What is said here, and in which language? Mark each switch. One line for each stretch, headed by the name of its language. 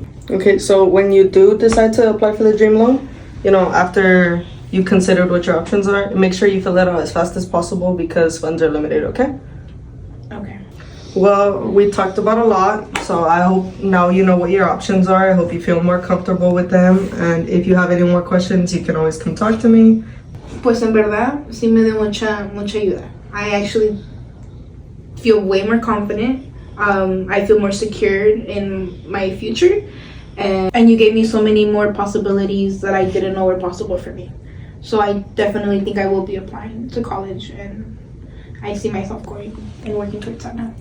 English: Okay, so when you do decide to apply for the Dream Loan, you know, after you considered what your options are, make sure you fill that out as fast as possible because funds are limited, okay? Okay. Well, we talked about a lot, so I hope now you know what your options are. I hope you feel more comfortable with them, and if you have any more questions, you can always come talk to me.
Spanish: Pues en verdad, sí me dio mucha ayuda.
English: I actually feel way more confident. I feel more secure in my future. And you gave me so many more possibilities that I didn't know were possible for me. So I definitely think I will be applying to college, and I see myself going and working towards that now.